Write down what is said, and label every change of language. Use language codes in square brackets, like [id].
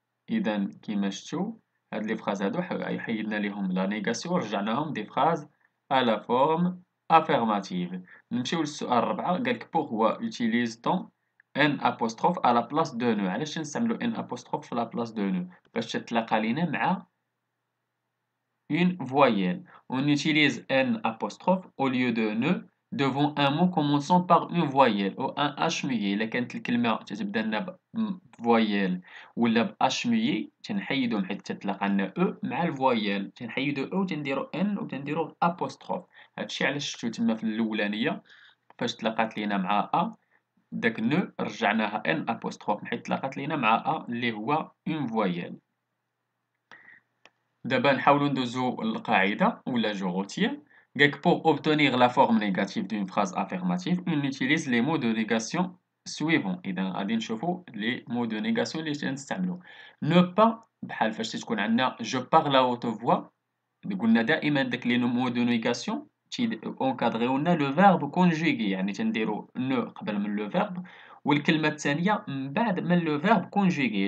[ar] إذا كيما شفتوا هاد لي فراز هادو حيدنا ليهم لا نيغاسيون ورجعناهم دي فراز [fr] à la forme affirmative. [ar] نمشيو للسؤال الرابع، قالك [fr] pourquoi utilise-t-on ان apostrophe à la place de ne. [ar] علاش تنستعملو ان apostrophe في [fr] la place de ne؟ [ar] باش تتلاقى لينا مع une voyelle. [fr] On utilise n apostrophe au lieu de ne devant un mot commençant par une voyelle ou un h muet. [ar] إلا كانت الكلمة تتبدا لنا بفويال ولا ب h muet تنحيدهم حيت تتلاقى لنا او مع الفويال، تنحيدو او تنديرو ان وتنديرو apostrophe. هادشي علاش شفتو تما في الأولانية فاش تلاقات لينا مع ا داك نو رجعناها ان apostrophe حيت تلاقات لينا مع ا اللي هو اون فويال. دابا نحاولوا ندوزو القاعدة ولا جو روتير. [fr] قالك pour obtenir la forme négative d'une phrase affirmative on utilise les mots de négation suivants. [ar] إذا غادي نشوفوا les mots de négation اللي تنستعملو. ne pas بحال فاش تكون عندنا [fr] je parle à haute voix، [ar] قلنا دائما داك لي mots de négation اونكادريو لنا لو فيرب كونجوغي، يعني تنديرو نو قبل من لو فيرب والكلمة الثانية من بعد من لو فيرب كونجوغي.